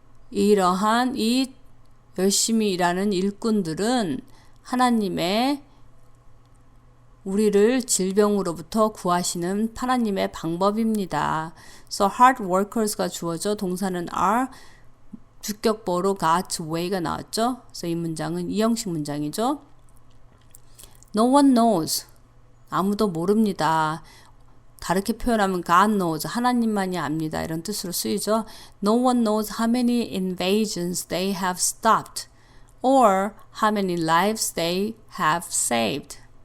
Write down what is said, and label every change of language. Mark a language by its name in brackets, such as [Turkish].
[Korean] 이러한 이 열심히 일하는 일꾼들은 하나님의 우리를 질병으로부터 구하시는 하나님의 방법입니다. So hard workers가 주어져 동사는 are 주격보로 God's way가 나왔죠. 그래서 이 문장은 이형식 문장이죠. [English] No one knows. [Korean] 아무도 모릅니다. 다르게 표현하면 [English] God knows. [Korean] 하나님만이 압니다. 이런 뜻으로 쓰이죠. [English] No one knows how many invasions they have stopped or how many lives they have saved.